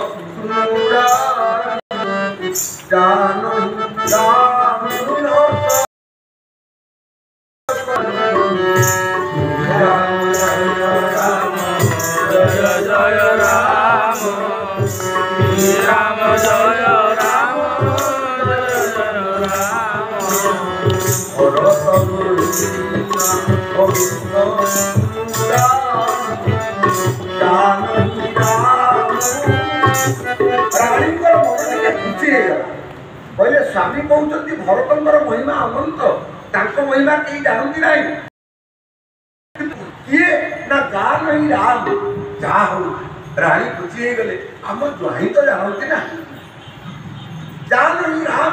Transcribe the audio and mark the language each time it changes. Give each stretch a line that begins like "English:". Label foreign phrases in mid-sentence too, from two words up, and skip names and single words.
Hindi: जान राम जय राम राम जय राम
Odia: भरत राणीଙ୍କର ମନରେ ଖୁସି ହେଇଗଲା। କହିଲେ ସ୍ୱାମୀ କହୁଛନ୍ତି ଭରତଙ୍କର ମହିମା ଅନନ୍ତ, ତାଙ୍କ ମହିମା କେହି ଜାଣନ୍ତି ନାହିଁ। କିଏ ନା
Hindi: जानहिं राम।
Odia: ଯାହା ହଉ ରାଣୀ ଖୁସି ହେଇଗଲେ, ଆମ ଜ୍ୱାଇଁ ତ ଜାଣନ୍ତି ନା,
Hindi: जानहिं राम।